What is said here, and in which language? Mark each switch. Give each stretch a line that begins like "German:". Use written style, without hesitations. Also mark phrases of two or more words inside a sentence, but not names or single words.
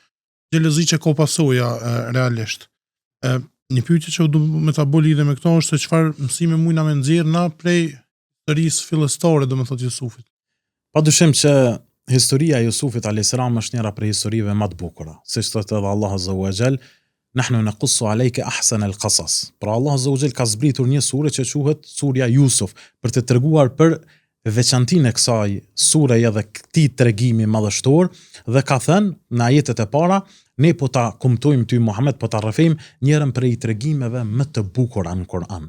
Albanian: Xhelozi që ka pasoja realisht. Një pyetje që du me ta bëj lidhje me këto është se çfarë mësime mujna me nxjerr na prej historisë fillestare, domethënë Jusufit. Padyshim që historia e Jusufit
Arabic: alayhis salam
Albanian: është njëra prej historive më të bukura, siç thotë edhe Allah
Arabic: azza wa jall, nahnu naqussu alayka ahsana al-qasas.
Albanian: Pra Allah
Arabic: azza wa jall
Albanian: ka zbritur një sure që quhet surja Jusuf, për të treguar për veçantinë e kësaj sureje dhe këtij tregimi madhështor, dhe ka thënë në ajetet e para, ne po ta kumtojmë ty Muhammed, po ta rrëfejmë njërin prej tregimeve më të bukura në Kur'an.